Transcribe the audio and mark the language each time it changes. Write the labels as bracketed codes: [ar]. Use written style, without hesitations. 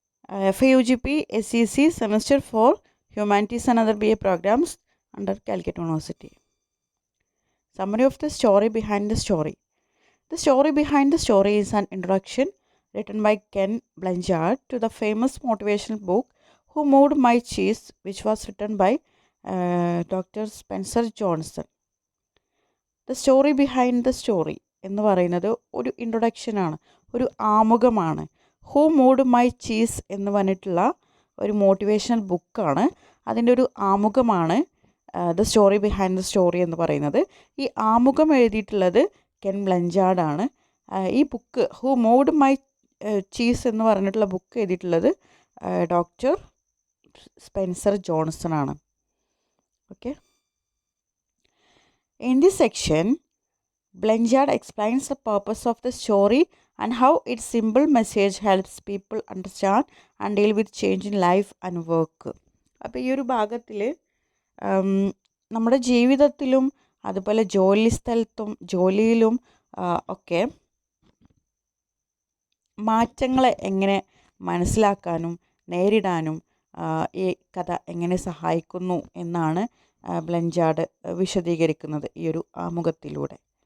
[en] FAUGP SEC Semester 4 Humanities and Other BA programs under Calicut University. Summary of the story behind the story. The story behind the story is an introduction written by Ken Blanchard to the famous motivational book Who Moved My Cheese, which was written by Dr. Spencer Johnson. [ml] The story behind the story എന്ന് പറയുന്നത് ഒരു ഇൻട്രൊഡക്ഷനാണ്, ഒരു ആമുഖമാണ്. Who mood my cheese എന്ന് പറഞ്ഞിട്ടുള്ള ഒരു motivational ബുക്കാണ്. അതിൻ്റെ ഒരു ആമുഖമാണ് the story behind the story എന്ന് പറയുന്നത്. ഈ ആമുഖം എഴുതിയിട്ടുള്ളത് കെൻ ബ്ലഞ്ചാർഡാണ്. ഈ book who mood my cheese എന്ന് പറഞ്ഞിട്ടുള്ള ബുക്ക് എഴുതിയിട്ടുള്ളത് ഡോക്ടർ സ്പെൻസർ ജോൺസൺ ആണ്. Okay. [en] In this section, Blanchard explains the purpose of the story and how its simple message helps people understand and deal with change in life and work. [ml] അപ്പോൾ ഈ ഒരു ഭാഗത്തിൽ നമ്മുടെ ജീവിതത്തിലും അതുപോലെ ജോലിയിലും ഒക്കെ മാറ്റങ്ങളെ എങ്ങനെ മനസ്സിലാക്കാനും നേരിടാനും ഈ കഥ എങ്ങനെ സഹായിക്കുന്നു എന്നാണ് ബ്ലഞ്ചാർഡ് വിശദീകരിക്കുന്നത് ഈ ഒരു ആമുഖത്തിലൂടെ.